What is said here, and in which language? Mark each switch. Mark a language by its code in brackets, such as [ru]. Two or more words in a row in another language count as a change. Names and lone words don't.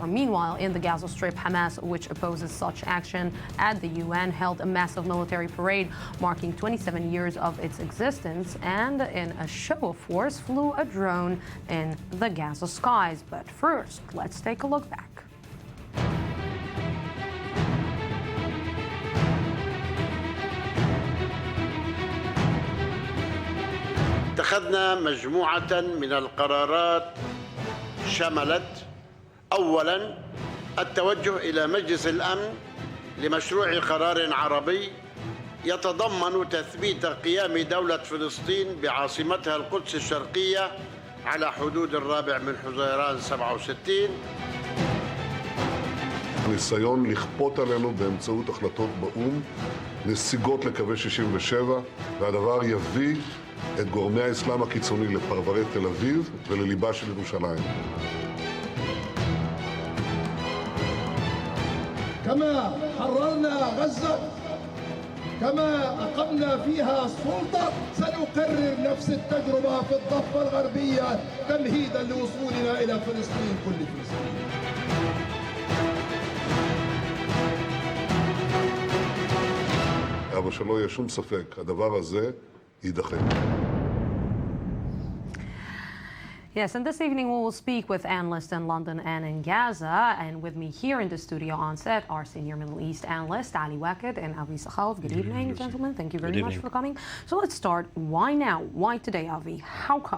[en] Meanwhile, in the Gaza Strip, Hamas, which opposes such action at the UN, held a massive military parade marking 27 years of its existence, and in a show of force flew a drone in the Gaza skies. But first, let's take a look back. [ar] اتخذنا مجموعة من القرارات شملت أولاً التوجه إلى مجلس الأمن لمشروع قرار عربي يتضمن تثبيت قيام دولة فلسطين بعاصمتها القدس الشرقية على حدود 4 حزيران 67. [he] הניסיון לכפות עלינו באמצעות החלטות באו"ם נסיגות לקווי 67, והדבר יביא את גורמי האסלאם הקיצוני לפרברי תל אביב ולליבה של ירושלים. [ar] كما حررنا غزة، كما أقمنا فيها السلطة، سنكرر نفس التجربة في الضفة الغربية تمهيدا لوصولنا إلى فلسطين، كل فلسطين. [he] אבל שלא יהיה שום ספק, הדבר הזה יידחה. [en] Yes, and this evening we will speak with analysts in London and in Gaza. And with me here in the studio on set, our senior Middle East analyst, Ali Waked and Avi Sakhav. Good evening, gentlemen. Thank you very much for coming. So let's start. Why now? Why today, Avi? How come?